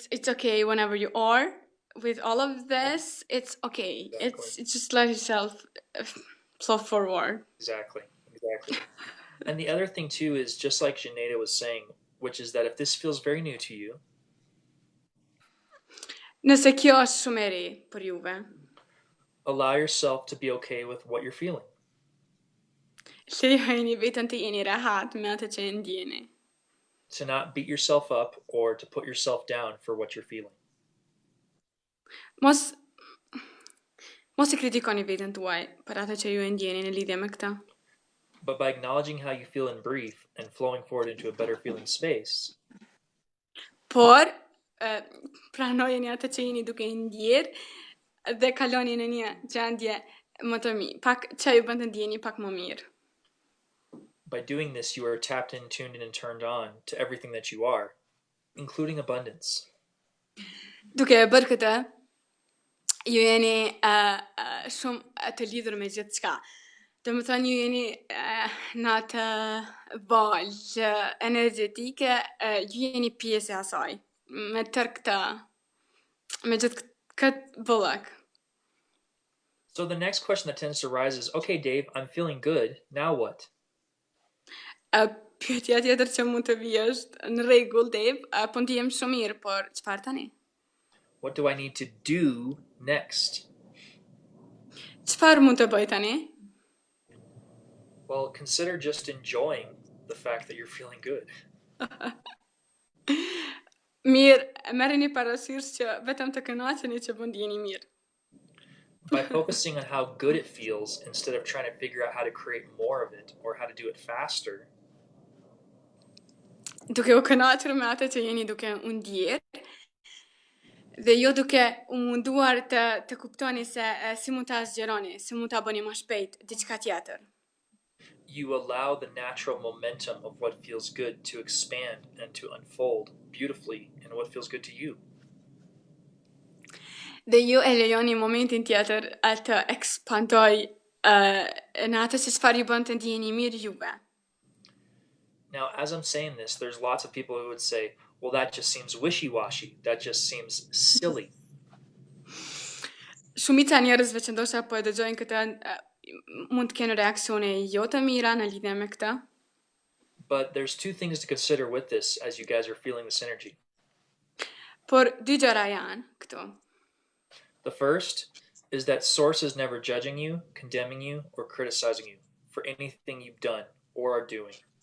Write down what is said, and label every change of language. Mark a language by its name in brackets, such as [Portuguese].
[English] It's okay whenever you are with all of this. It's okay. Exactly. It's just let yourself flow forward. Exactly. And the other thing too is just like Xheneta was saying, which is that if this feels very new to you, [Albanian] nëse kjo është shumë e re për juve, [English] allow yourself to be okay with what you're feeling. [Albanian] lejoni veten të jeni rehat me atë që ndjeni. [English] To not beat yourself up or to put yourself down for what you're feeling. [Albanian] Mos e kritikoni veten tuaj për atë që ju e ndjeni në lidhje me këtë. [English] But by acknowledging how you feel in brief and flowing forward into a better feeling space. [Albanian] Por pranojeni atë që jeni duke ndjer dhe kaloni në një gjendje më të mirë, pak që ju bën të ndjeni pak më mirë. [English] By doing this, you are tapped in, tuned in, and turned on to everything that you are, including abundance. [Albanian] Duke e bërë këtë, ju jeni shumë të lidhur me gjithë qka. Dhe më thënë, ju jeni në atë valë energetike, ju jeni pjesë e asaj, me tërë këtë, me gjithë këtë bollëk. [English] So the next question that tends to rise is, okay, Dave, I'm feeling good. Now what? [Albanian] Pyetja tjetër që mund të vijë është, në rregull, Dave, po ndihem shumë mirë, por çfarë tani? [English] What do I need to do next? [Albanian] Çfarë mund të bëj tani? [English] Well, consider just enjoying the fact that you're feeling good. [Albanian] Mirë, merreni parasysh që vetëm të kënaqeni që po ndjeni mirë. [English] By focusing on how good it feels instead of trying to figure out how to create more of it or how to do it faster. [Albanian] Duke u kënaqur me atë që jeni duke u ndjer, dhe jo duke u munduar të kuptoni se si mund ta zgjeroni, si mund ta bëni më shpejt diçka tjetër. [English] You allow the natural momentum of what feels good to expand and to unfold beautifully in what feels good to you. [Albanian] Dhe ju e lejoni momentin tjetër të ekspandoj në atë që çfarë ju bën të ndjeni mirë juve. [English] Now, as I'm saying this, there's lots of people who would say, well, that just seems wishy-washy. That just seems silly. [Albanian] Shumica njerëzve që ndoshta po e dëgjojnë këtë mund të kenë reaksione jo të mira në lidhje me këtë. [English] But there's two things to consider with this as you guys are feeling this energy. [Albanian] Por dy gjëra janë këtu. [English] The first is that source is never judging you, condemning you, or criticizing you for anything you've done or are doing.